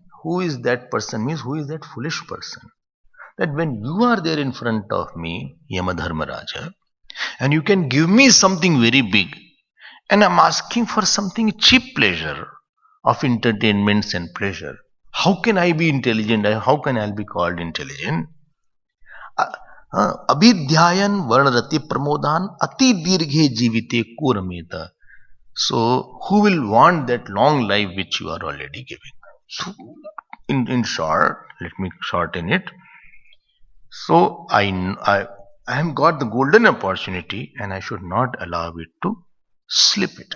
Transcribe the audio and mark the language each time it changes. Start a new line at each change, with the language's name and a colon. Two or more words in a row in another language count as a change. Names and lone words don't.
English: Who is that person means who is that foolish person? That when you are there in front of me, Yamadharmaraja, and you can give me something very big, and I'm asking for something cheap pleasure of entertainments and pleasure. How can I be intelligent? How can I be called intelligent?
Sanskrit: Abhidhyayan varnrati pramodan ati dirghe jivite kurameta.
English: So, who will want that long life which you are already giving? So, in short, let me shorten it. So, I have got the golden opportunity and I should not allow it to slip it away.